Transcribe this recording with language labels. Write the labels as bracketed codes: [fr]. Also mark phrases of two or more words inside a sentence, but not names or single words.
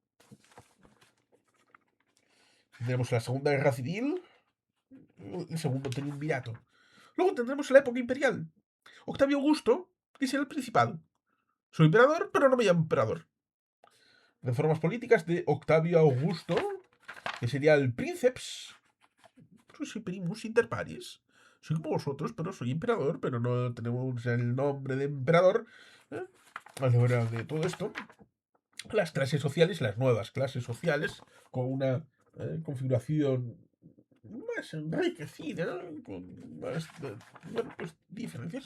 [es] Tendremos la Segunda Guerra Civil, el segundo triunvirato. Luego tendremos la época imperial. Octavio Augusto, que será el principado. Soy emperador, pero no me llamo emperador. Reformas políticas de Octavio Augusto, que sería el princeps. [la] Soy primus inter pares. [es] Soy como vosotros, pero soy emperador, pero no tenemos el nombre de emperador. A la hora de todo esto, las clases sociales, las nuevas clases sociales, con una configuración más enriquecida, con más diferencias.